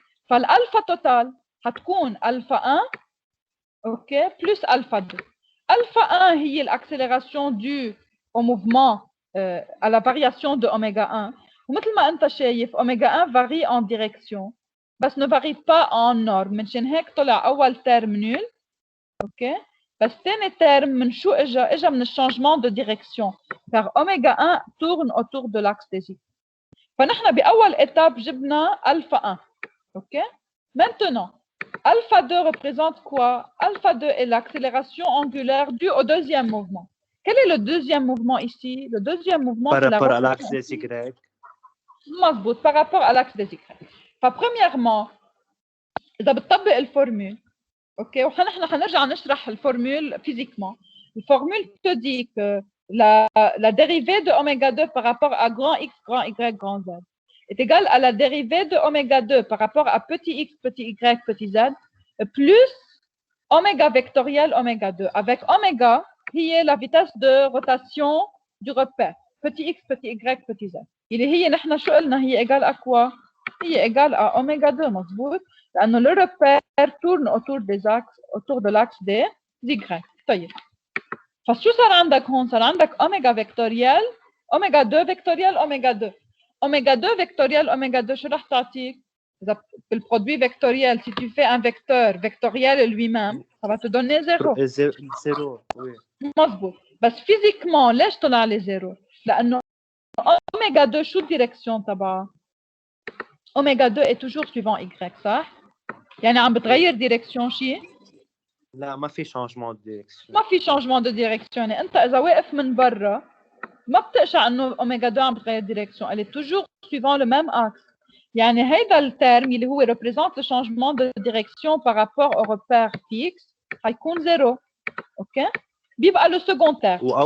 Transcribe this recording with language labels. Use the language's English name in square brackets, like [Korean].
[French] فالألفا total هتكون alpha 1 OK, plus alpha 2. Alpha 1 هي l'accélération due au mouvement à la variation de oméga 1. [Arabic] ومثل ما انت شايف [French] oméga 1 varie en direction بس ne varie pas en norme. [Arabic] منشان هيك طلع اول ترم نول. اوكي بس ثاني ترم من شو اجى من [French] الشانجمون دو ديريكسيون car oméga 1 tourne autour de l'axe des Y. [Arabic] فنحن باول étape جبنا alpha 1. OK? [French] Maintenant, alpha 2 représente quoi? Alpha 2 est l'accélération angulaire due au deuxième mouvement. Quel est le deuxième mouvement ici? Le deuxième mouvement par c'est la rapport à l'axe des Y. مظبوط par rapport à l'axe des Y. [Arabic] فبريميرمون إذا بتطبق الفورمول OK ونحن حنرجع نشرح الفورمول physiquement. [French] الفورمول te dit que la dérivée de oméga 2 par rapport à grand X, grand Y, grand Z est égale à la dérivée de oméga 2 par rapport à petit x, petit y, petit z, plus oméga vectoriel oméga 2. Avec oméga, qui est la vitesse de rotation du repère. Petit x, petit y, petit z. Il est [Arabic] نحن شو قلنا [French] هي égale à quoi? هي égale à oméga 2 مظبوط. لأنه le repère tourne autour de l'axe des Y. [Arabic] طيب فشو صار عندك هون؟ صار عندك اوميجا فيكتوريال اوميجا 2 فيكتوريال اوميجا 2. اوميجا 2 فيكتوريال اوميجا 2 شو رح تعطيك؟ إذا بالبرودوي فيكتوريال [French] si tu fais un vecteur vectoriel lui-même ça va te donner 0. [Arabic] زيرو وي. مظبوط. بس فيزيكمون ليش طلع لي 0؟ لأنه اوميجا 2 شو الديريكسيون تبعها؟ اوميجا 2 est toujours suivant Y صح؟ يعني عم بتغير ديريكسيون شيء؟ لا ما في شانجمون ديريكسيون. ما في شانجمون دو ديريكسيون. يعني انت اذا واقف من برا ما بتقشع انه اوميجا 2 عم بتغير ديريكسيون. [French] Elle est toujours suivant le même axe. [Arabic] يعني هيدا الترم اللي هو [French] représente le changement de direction par rapport au repère fixe حيكون 0. [Arabic] اوكي؟ بيبقى [French] le second terme.